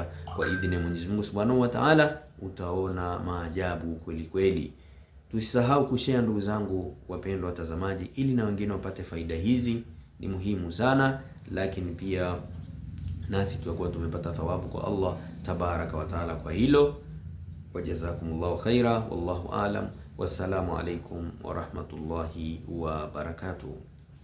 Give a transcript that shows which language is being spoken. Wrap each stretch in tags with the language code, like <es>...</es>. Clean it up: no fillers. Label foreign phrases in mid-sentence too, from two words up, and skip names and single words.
<sw>Kwa idhini ya Mwenyezi Mungu</sw> <ar>سبحانه وتعالى,</ar> <sw>utaona maajabu kweli kweli. Tusisahau kushare, ndugu zangu wapendwa watazamaji, ili na wengine wapate faida hizi. Ni muhimu sana, lakini pia nasi tutakuwa tumepata thawabu kwa</sw> <ar>الله تبارك وتعالى</ar> <sw>kwa hilo.</sw> <ar>وجزاكم الله خيرا والله أعلم. والسلام عليكم ورحمة الله وبركاته.</ar>